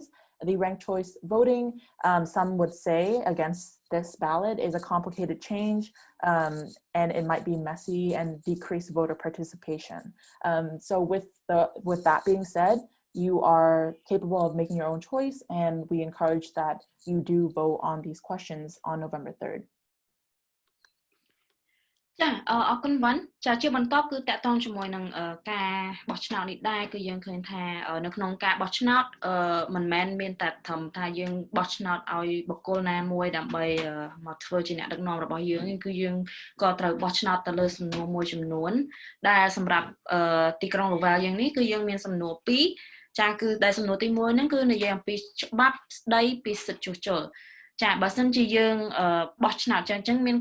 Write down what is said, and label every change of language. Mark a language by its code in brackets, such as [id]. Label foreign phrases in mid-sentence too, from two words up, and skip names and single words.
[en] The ranked choice voting, some would say against this ballot is a complicated change and it might be messy and decrease voter participation. So with that being said, you are capable of making your own choice and we encourage that you do vote on these questions on November 3rd. [km] ចាអរគុណវ៉ាន់ចាជាបន្តគឺតកតងជាមួយនឹងការបោះឆ្នោតនេះដែរគឺយើងឃើញ ថានៅក្នុងការបោះឆ្នោតមិនមែនមានតែត្រឹមថាយើងបោះឆ្នោតឲ្យបុគ្គលណាមួយដើម្បីមកធ្វើជាអ្នកដឹកនាំរបស់យើងគឺយើងក៏ត្រូវបោះឆ្នោតទៅលើសំណួរមួយចំនួនដែលសម្រាប់ទីក្រុង Lowell យើងនេះគឺយើងមានសំណួរ2ចាគឺដែលសំណួរទី1ហ្នឹងគឺនិយាយអំពីច្បាប់ស្ដីពីសិទ្ធិជួសជុលចាបើសិនជាយើងបោះឆ្នោតចឹងមាន